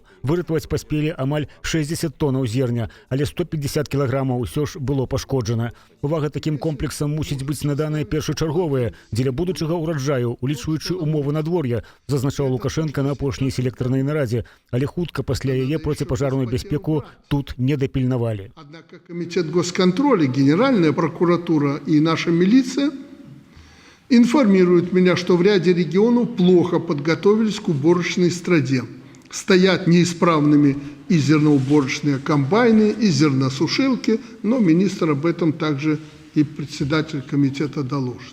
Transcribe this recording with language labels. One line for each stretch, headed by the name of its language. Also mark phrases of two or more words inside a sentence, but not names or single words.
Belarusian: Выратаваць паспелі амаль 60 тонаў зерня, але 150 кілаграмаў усё ж было пашкоджана. Увага такім комплексам мусіць быць наданая першачарговая дзеля будучага ўраджаю, улічваючы умовы надвор'я, зазначаў Лукашенко на апошняй селектарнай нарадзе, але хутка пасля яе проціпажарную бяспеку тут не дапільнавалі.
Russian: Однако Комитет госконтроля, Генеральная прокуратура и наша милиция информируют меня, что в ряде регионов плохо подготовились к уборочной страде. Стоят неисправными и зерноуборочные комбайны, и зерносушилки, но министр об этом также и председатель комитета доложит.